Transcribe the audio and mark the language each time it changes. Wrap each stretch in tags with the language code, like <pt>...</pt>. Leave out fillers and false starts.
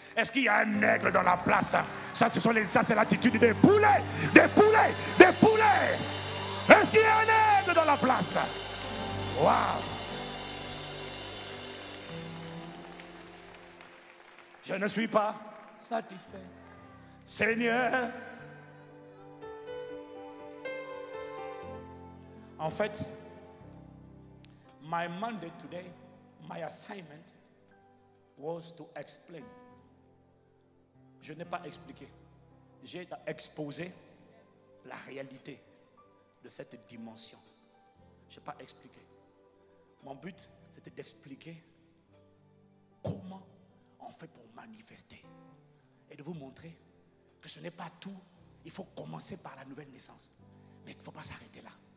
<fr>Est-ce qu'il y a un aigle dans la place? Ça, c'est l'attitude des poulets, des poulets, des poulets. Est-ce qu'il y a un aigle dans la place? Waouh. Je ne suis pas satisfait. Seigneur, en fait,</fr> <en>my mandate today, my assignment was to explain.</en> <fr>Je n'ai pas expliqué. J'ai exposé la réalité de cette dimension. Je n'ai pas expliqué. Mon but, c'était d'expliquer comment on fait pour manifester. Et de vous montrer que ce n'est pas tout. Il faut commencer par la nouvelle naissance. Mais il ne faut pas s'arrêter là.</fr>